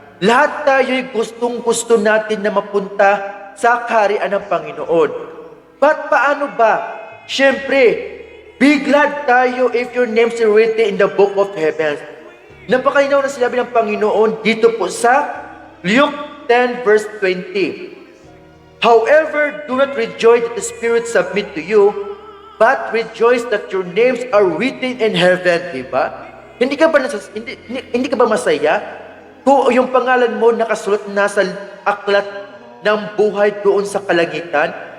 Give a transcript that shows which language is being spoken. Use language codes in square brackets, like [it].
[tl] Lahat tayo'y gustong-gusto natin na mapunta sa kaharian ng Panginoon. But paano ba? [en] Siyempre, be glad tayo if your names are written in the book of heavens. [tl] Napakalinaw na sinabi ng Panginoon dito po sa Luke 10 verse 20. [en] However, do not rejoice that the Spirit submit to you, but rejoice that your names are written in heaven. [tl] Diba? Hindi ka ba masaya kung yung pangalan mo nakasulat na sa aklat ng buhay doon sa kalangitan?